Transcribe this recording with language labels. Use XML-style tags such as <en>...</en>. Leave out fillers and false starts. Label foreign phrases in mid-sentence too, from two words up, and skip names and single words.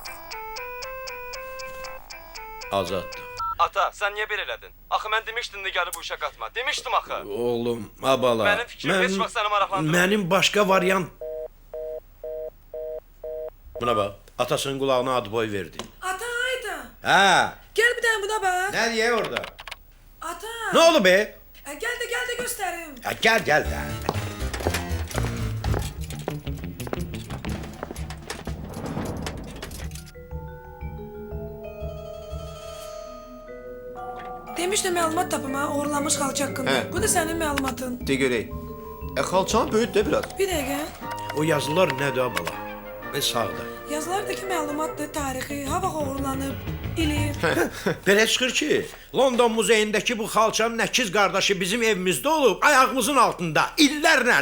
<az>Azaddır. Ata, sən niyə belə elədin? Axı mən demişdim Nigarı bu işə qatma. Demişdim axı. Oğlum, abala. Mənim fikrim heç vaxt səni maraqlandırmır. Mənim başqa variant... Buna bax, atasının qulağına ad boy verdi. Ata, hayda. Hə.</az> <tr>Gel bir tane buna bak.</tr> <az>Nə diye orada? Ata.</az> <tr>Ne oldu be? Gel de göstereyim. Ya gel de.</tr> <az>Demiştim məlumat tapım ha, uğurlanmış xalça haqqında. Hə. Bu da sənin məlumatın. De görək. Xalçanı böyüt də biraz. Bir dəqiqə. O yazılar nədir abala? Ve sağda. Yazılardakı məlumatdır, tarixi, hava uğurlanıb, ili. Belə çıxır ki, London muzeyindəki bu xalçanın əkiz qardaşı bizim evimizdə olub, ayağımızın altında, illərlə.</az>